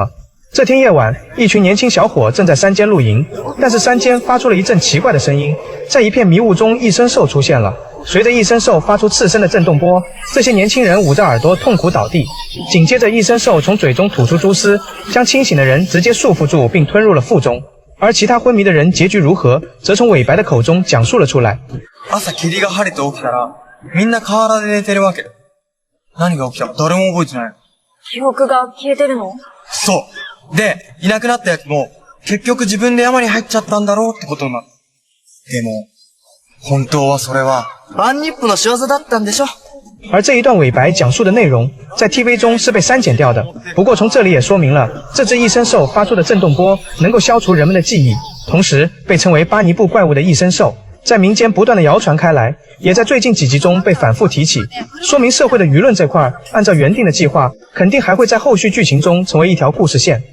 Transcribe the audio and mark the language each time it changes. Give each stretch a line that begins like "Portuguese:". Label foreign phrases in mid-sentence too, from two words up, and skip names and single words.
Chinese: 这天夜晚，一群年轻小伙正在山间露营，但是山间发出了一阵奇怪的声音，在一片迷雾中，异生兽出现了。随着异生兽发出刺身的震动波，这些年轻人捂着耳朵痛苦倒地。紧接着，异生兽从嘴中吐出蛛丝，将清醒的人直接束缚住并吞入了腹中。而其他昏迷的人结局如何，则从尾白的口中讲述了出来。
Japanese: 朝霧が晴れて起きたら、みんな河原で寝てるわけ。何が起きたか誰も覚えてない。記憶が消えてるの？そう。で、いなくなったやつも、結局自分で山に入っちゃったんだろうってことになる。でも、本当はそれは、バンニップの仕業だったんでしょ？
Chinese: 而这一段尾白讲述的内容，在 TV 中是被删减掉的。不过从这里也说明了，这只异生兽发出的震动波能够消除人们的记忆，同时被称为巴尼布怪物的异生兽，在民间不断的谣传开来，也在最近几集中被反复提起，说明社会的舆论这块，按照原定的计划，肯定还会在后续剧情中成为一条故事线。